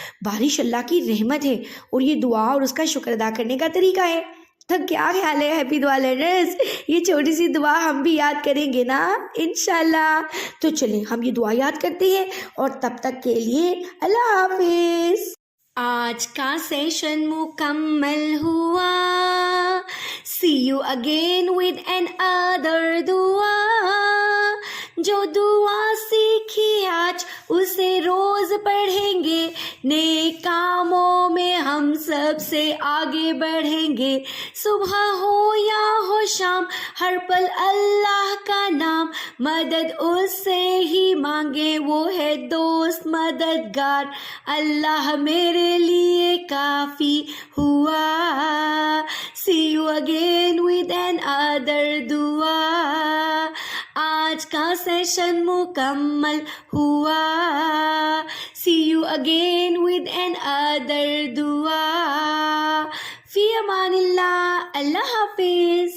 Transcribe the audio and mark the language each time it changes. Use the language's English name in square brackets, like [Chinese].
[Urdu] بارش اللہ کی رحمت ہے اور یہ دعا اور اس کا شکر ادا کرنے کا طریقہ ہے. تو کیا خیال ہے ہیپی دعا لرنرز، یہ چھوٹی سی دعا ہم بھی یاد کریں گے نا انشاءاللہ. تو چلیں ہم یہ دعا یاد کرتے ہیں اور تب تک کے لیے اللہ حافظ. آج کا سیشن مکمل ہوا. [English] See you again with another دعا. [Urdu] جو دعا سیکھی آج اسے روز پڑھیں گے، نیک کاموں میں ہم سب سے آگے بڑھیں گے. صبح ہو یا ہو شام ہر پل اللہ کا نام، مدد اس سے ہی مانگے وہ ہے دوست مددگار. اللہ میرے لیے کافی ہوا. [English] See you again with another دعا. [Urdu] آج کا سیشن مکمل ہوا. [English] See you again with another دعا. [Urdu] فی امان اللہ. اللہ حافظ.